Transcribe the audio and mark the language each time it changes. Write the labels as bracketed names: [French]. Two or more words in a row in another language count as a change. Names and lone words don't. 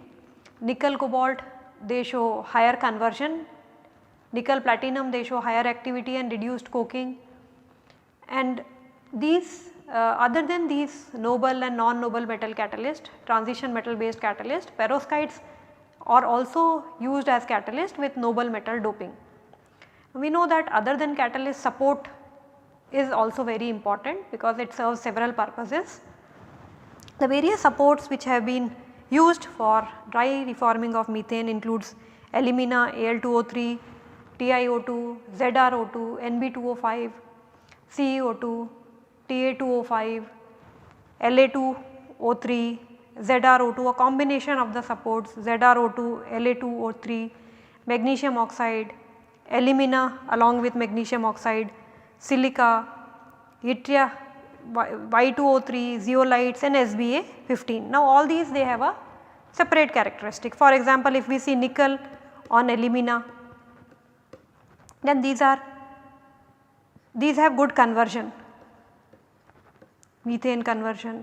[English] Nickel cobalt, they show higher conversion, nickel platinum, they show higher activity and reduced coking, and these other than these noble and non-noble metal catalyst, transition metal based catalyst, perovskites are also used as catalyst with noble metal doping. We know that other than catalyst, support is also very important because it serves several purposes. The various supports which have been used for dry reforming of methane includes alumina, Al2O3, TiO2, ZrO2, Nb2O5, CeO2, Ta2O5, La2O3, ZrO2, a combination of the supports ZrO2, La2O3, magnesium oxide, alumina along with magnesium oxide, silica, yttria, Y2O3, zeolites and SbA15. Now, all these they have a separate characteristic. For example, if we see nickel on alumina, then these have good conversion, methane conversion.